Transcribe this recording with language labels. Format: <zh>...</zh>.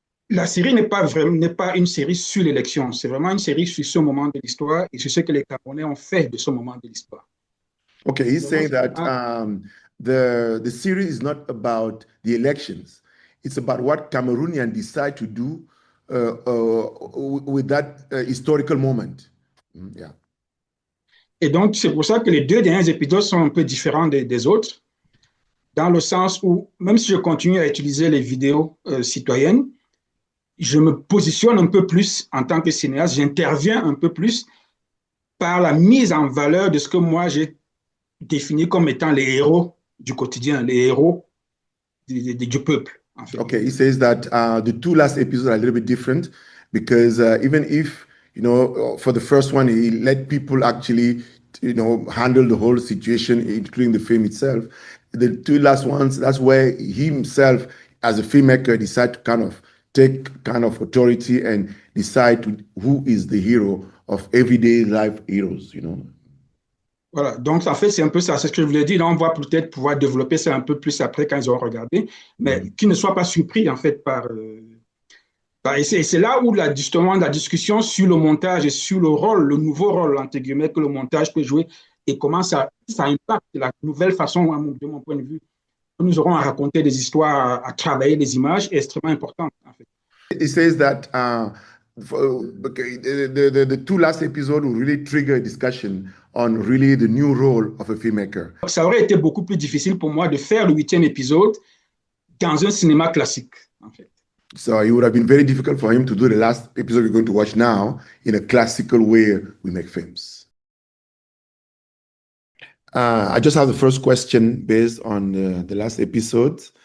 <fr>la série n'est pas une série sur l'élection, c'est vraiment une série sur ce moment de l'histoire et sur ce que les Camerounais ont fait de ce moment de l'histoire.</fr> <en>Okay, he's saying that the series is not about the elections. It's about what Cameroonians decide to do with that historical moment. Yeah.</en> <fr>Et donc, c'est pour ça que les deux derniers épisodes sont un peu différents des autres, dans le sens où, même si je continue à utiliser les vidéos citoyennes, je me positionne un peu plus en tant que cinéaste, j'interviens un peu plus par la mise en valeur de ce que moi j'ai défini comme étant les héros du quotidien, les héros du peuple. En fait.</fr> <en>Okay, he says that the two last episodes are a little bit different because even if, you know, for the first one, he let people actually, you know, handle the whole situation, including the film itself. The two last ones, that's where he himself, as a filmmaker, decided to kind of take kind of authority and decide who is the hero of everyday life heroes, you know.</en> <fr>Voilà, donc en fait, c'est un peu ça, c'est ce que je voulais dire. Là, on va peut-être pouvoir développer ça un peu plus après quand ils auront regardé, mais qu'ils ne soient pas surpris en fait et c'est là où justement la discussion sur le montage et sur le rôle, le nouveau rôle, entre guillemets, que le montage peut jouer et comment ça impacte la nouvelle façon, de mon point de vue. Nous aurons à raconter des histoires, à travailler les images, est extrêmement important en fait.</fr> <en>It says that the two last episodes will really trigger a discussion on really the new role of a filmmaker.</en> <fr>Ça aurait été beaucoup plus difficile pour moi de faire le 8e épisode dans un cinéma classique, en fait.</fr> <en>So it would have been very difficult for him to do the last episode we're going to watch now in a classical way we make films. I just have the first question based on the last episode.</en>